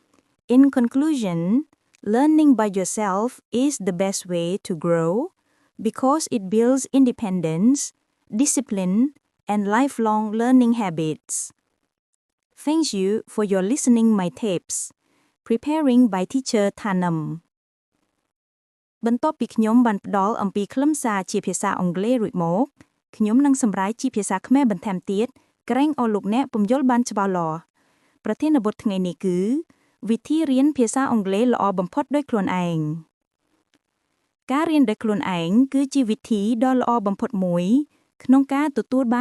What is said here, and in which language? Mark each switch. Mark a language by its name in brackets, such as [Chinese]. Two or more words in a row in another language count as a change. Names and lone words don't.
[English] In conclusion, learning by yourself is the best way to grow because it builds independence, discipline, and lifelong learning habits. Thank you for your listening my tapes. Preparing by teacher Thanam [Khmer] បន្ទាប់ពីខ្ញុំបានផ្ដល់អំពីខ្លឹមសារជាភាសាអង់គ្លេសរួចមកខ្ញុំនឹងសម្រាយជាភាសាខ្មែរបន្ថែមទៀតក្រែងឲ្យលោកអ្នកពំយល់បានច្បាស់លាស់ប្រធានបទថ្ងៃនេះគឺវិធីរៀនភាសាអង់គ្លេសល្អបំផុតដោយខ្លួនឯងការរៀនដោយខ្លួនឯងគឺជាវិធីដ៏ល្អបំផុតមួយក្នុងការទទួលបាន